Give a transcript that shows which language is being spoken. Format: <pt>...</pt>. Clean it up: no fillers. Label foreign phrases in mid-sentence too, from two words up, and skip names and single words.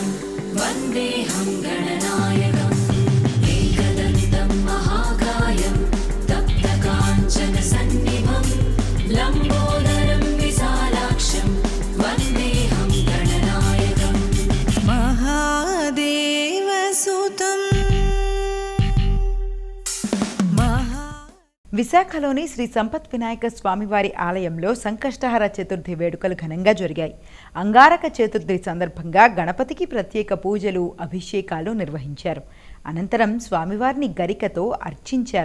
<sa>वन्देऽहं गणनायकम् एकदन्तं महाकायं तप्तकाञ्चनसन्निभं लम्बोदरं विशालाक्षं वन्देऽहं गणनायकम् महादेवसुतं</sa> <te>విశాఖలోని శ్రీ సంపత్ వినాయక స్వామివారి ఆలయంలో సంకష్టహర చతుర్థి వేడుకలు ఘనంగా జరిగాయి. అంగారక చతుర్థి సందర్భంగా గణపతికి ప్రత్యేక పూజలు, అభిషేకాలు నిర్వహించారు. అనంతరం స్వామివారిని గరికతో అర్చించారు.</te>